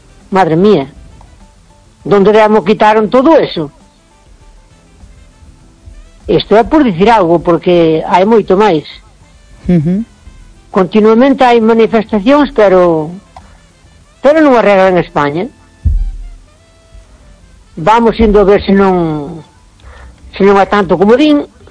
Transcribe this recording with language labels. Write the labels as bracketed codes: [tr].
[es] Madre mía, ¿dónde digamos, quitaron todo eso? [gl] Esto é por dicir algo, porque hai moito máis. Continuamente hai manifestacións, pero non arregla en España. Vamos indo a ver se non é tanto como din.